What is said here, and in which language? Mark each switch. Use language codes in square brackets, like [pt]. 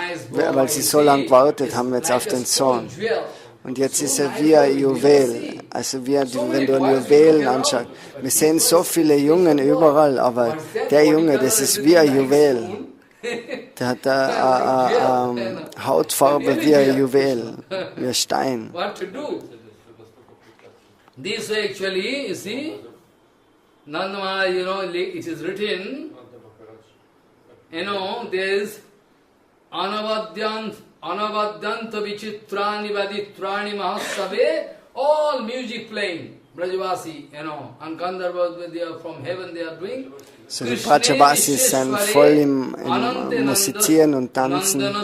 [de] Weil sie so lange gewartet haben jetzt auf den Sohn. Und jetzt ist er wie ein Juwel. Also wenn du ein Juwelen anschaust. Wir sehen so viele Jungen überall, aber der Junge, das ist wie ein Juwel. Der hat eine Hautfarbe wie ein Juwel, wie ein Stein. [en] This way actually, you see, Nanda, it is written, there is [sa] Anavadyanta vichitrani vaditrani mahasave, [en] all music playing, Brajavasi, and Gandharvas, they are from heaven, they are doing. [de] So die Brajavasis sind voll im Musizieren und Tanzen.